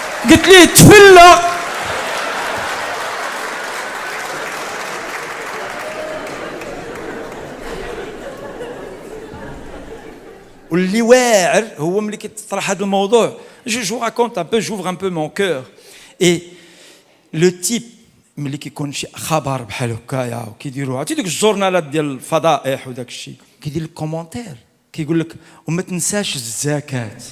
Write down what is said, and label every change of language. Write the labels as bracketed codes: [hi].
[ar] قلت لي تفلى. واللي واعر هو ملي كيطرح هذا الموضوع. [fr] je vous raconte un peu, j'ouvre un peu mon cœur. et le type [ar] ملي كيكون شي خبر بحال هكايا وكيديروا عرفتي ديك الجورنالات ديال الفضائح وداك الشيء كيدير لك كومونتير كيقول لك وما تنساش الزكاه.